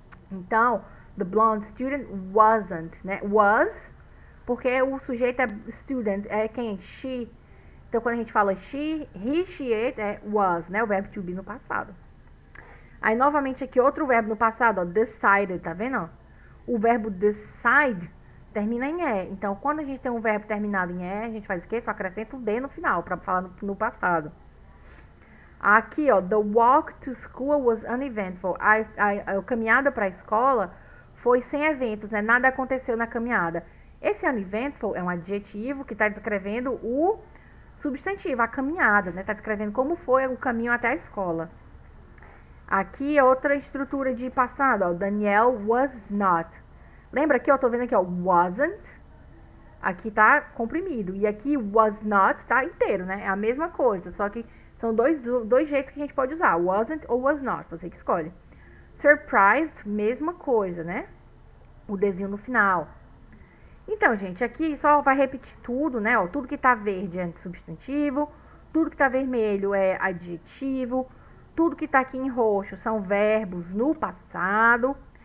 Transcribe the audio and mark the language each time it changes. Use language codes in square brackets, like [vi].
[pt] Então, [en] the blonde student wasn't, [pt] né? Was, porque o sujeito é student, é quem? She. Então, quando a gente fala she, he, she, it, é was, né? O verbo to be no passado. Aí, novamente, aqui, outro verbo no passado, ó, decided, tá vendo? Ó? O verbo decide termina em E. Então, quando a gente tem um verbo terminado em E, a gente faz o quê? Só acrescenta o D no final, para falar no passado. Aqui, ó, [en] the walk to school was uneventful. [pt] A caminhada para a escola foi sem eventos, né? Nada aconteceu na caminhada. Esse uneventful é um adjetivo que está descrevendo o substantivo, a caminhada, né? Está descrevendo como foi o caminho até a escola. Aqui, outra estrutura de passado, ó, [en] Daniel was not. [pt] Lembra que eu tô vendo aqui, ó, wasn't. Aqui tá comprimido. E aqui, was not, tá inteiro, né? É a mesma coisa, só que são dois jeitos que a gente pode usar. Wasn't ou was not, você que escolhe. Surprised, mesma coisa, né? O desenho no final. Então, gente, aqui só vai repetir tudo, né? Ó, tudo que tá verde é substantivo, tudo que tá vermelho é adjetivo, tudo que tá aqui em roxo são verbos no passado.